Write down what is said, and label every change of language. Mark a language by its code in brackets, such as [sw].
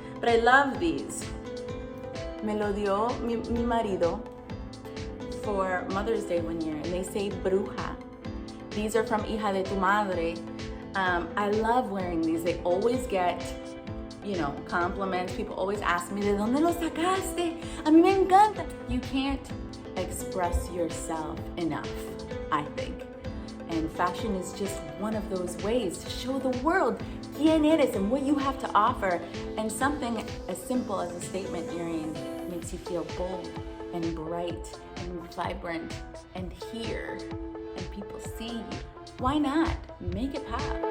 [en] But I love these. [es] Me lo dio mi marido [en] for Mother's Day one year, and they say bruja. These are from Hija de tu Madre. I love wearing these. They always get, you know, compliments. People always ask me, [es] ¿de dónde lo sacaste? A mí me encanta. [en] You can't express yourself enough, I think. And fashion is just one of those ways to show the world [es] quién eres [en] and what you have to offer. And something as simple as a statement earring makes you feel bold and bright and vibrant and here, and people see you. Why not? Make it pop.